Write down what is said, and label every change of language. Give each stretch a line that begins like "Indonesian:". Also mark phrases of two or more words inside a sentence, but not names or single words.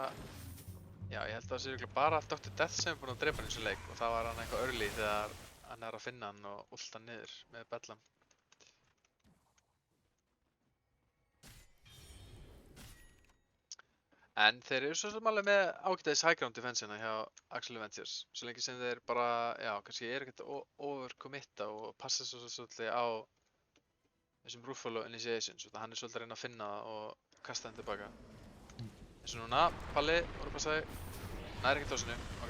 Icelandic: Já, ég held að það sé örugglega bara Dr. Death sem er búinn að drepa hann í þessum leik og það var hann eitthvað early þegar hann er að finna hann og ulta hann niður með Bedlam. En þeir eru svo sem alveg með ágætis
English: high ground defense-ina
Icelandic: hjá Axel Ventures. Svo lengi sem þeir bara, já, kannski er ekkert overcommitta og passa svo svolítið á þessum Ruffalo initiations. Hann er svolítið að reyna að finna það og kasta hann tilbaka. Eins og núna, Palli, voru að passa þig. Næri ekki tósinu, ok.